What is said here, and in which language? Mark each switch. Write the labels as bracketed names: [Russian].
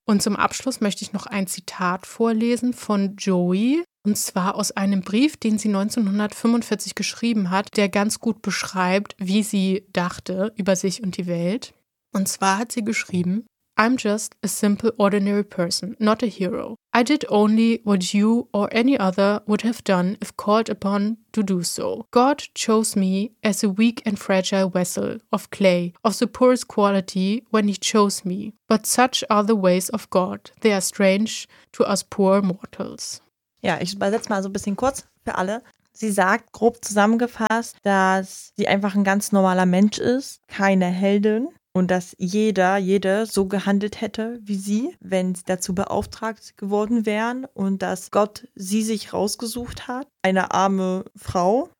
[German] Und zum Abschluss möchte ich noch ein Zitat vorlesen von Joey. Und zwar aus einem Brief, den sie 1945 geschrieben hat, der ganz gut beschreibt, wie sie dachte über sich und die Welt. Und zwar hat sie geschrieben: [English] I'm just a simple, ordinary person, not a hero. I did only what you or any other would have done if called upon to do so. God chose me as a weak and fragile vessel of clay, of the poorest quality when he chose me. But such are the ways of God. They are strange to us poor mortals. [German] Ja, ich übersetze mal so ein bisschen kurz für alle. Sie sagt, grob zusammengefasst, dass sie einfach ein ganz normaler Mensch ist, keine Heldin. Und dass jede so gehandelt hätte wie sie, wenn sie dazu beauftragt geworden wären. Und dass Gott sie sich rausgesucht hat, eine arme Frau.